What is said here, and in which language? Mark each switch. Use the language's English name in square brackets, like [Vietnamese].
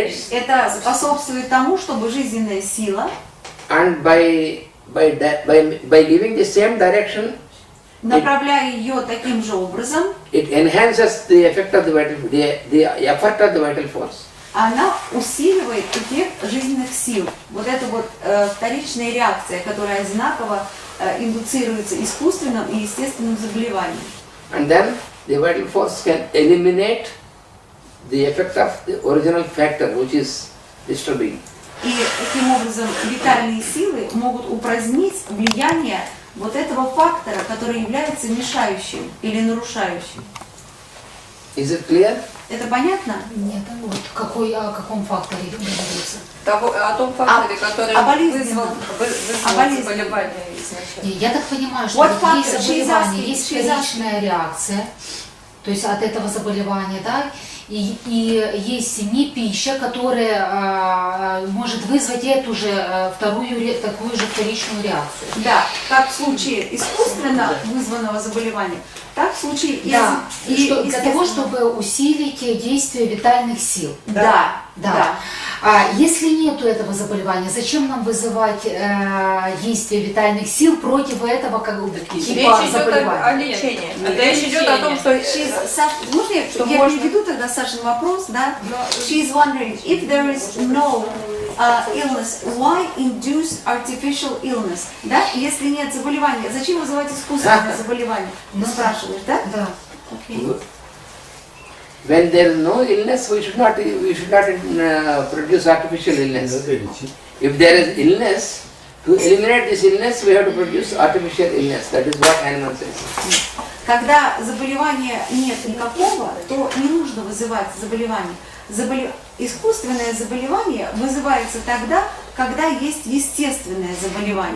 [Russian] это способствует тому, чтобы жизненная сила, [English] and by giving the same direction, [Russian] направляя ее таким же образом, [English] it enhances the effect of the effort of the vital force. [Russian] она усиливает эффект жизненных сил. Вот эта вот вторичная реакция, которая одинаково индуцируется искусственным и естественным заболеванием. [English] And then the vital force can eliminate the effect of the original factor which is disturbing. [Russian] И таким образом витальные силы могут упразднить влияние вот этого фактора, который является мешающим или нарушающим. [English] Is it clear? [Russian] Это понятно? Нет, вот о каком факторе говорится? О том факторе, который вызвал заболевание изначально. Я так понимаю, что Вот вот фактор, есть заболевание, есть [English] she's asking. [Russian] вторичная реакция, то есть от этого заболевания, да, и есть не пища, которая может вызвать эту же такую же вторичную реакцию. Да, как в случае искусственно вызванного заболевания, так в случае Да, для того, естественно. чтобы усилить действие витальных сил. Да. Если нету этого заболевания, зачем нам вызывать действие витальных сил против этого типа Речь идет заболевания? о лечении. Речь идет о том, что Можно я переведу тогда Сашин вопрос, да? [English] She's wondering if there is no illness, why induce artificial illness? [Russian] Да? Если нет заболевания, зачем вызывать искусственное заболевание? Ты спрашиваешь, да? Да. [English] Okay. When there is no illness, we should not produce artificial illness. [Russian] Надо лечить. [English] If there is illness, to eliminate this illness, we have to produce artificial illness. That is what Hanuman says. [Russian] Когда заболевания нет никакого, то не нужно вызывать заболевание. Искусственное заболевание вызывается тогда, когда есть естественное заболевание.